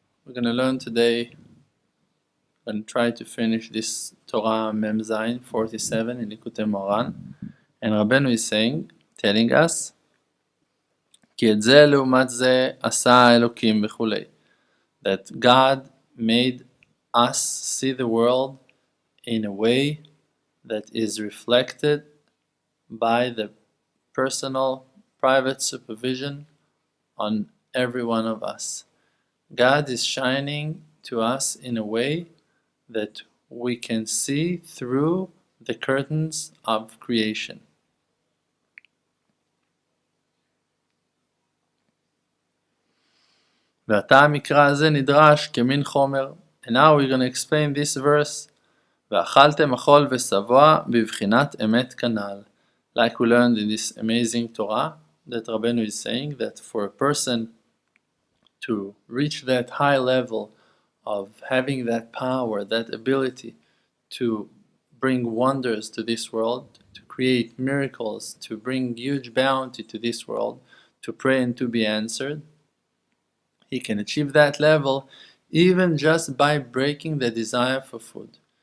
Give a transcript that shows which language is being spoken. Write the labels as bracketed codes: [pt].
[en] We're going to learn today and try to finish this Torah Mem Zayin 47 in Likutei Moran. And Rabbeinu is telling us, [he] כי את זה לעומת זה עשה האלוקים וכולי. [en] That God made us see the world in a way that is reflected by the personal, private supervision on every one of us. God is shining to us in a way that we can see through the curtains of creation. [he] ועתה המקרא הזה נדרש כמין חומר. [en] And now we're going to explain this verse. [he] ואכלתם אכול ושבוע בבחינת אמת כנ"ל. [en] Like we learned in this amazing Torah, that Rabbeinu is saying that for a person to reach that high level of having that power, that ability to bring wonders to this world, to create miracles, to bring huge bounty to this world, to pray and to be answered, he can achieve that level even just by breaking the desire for food.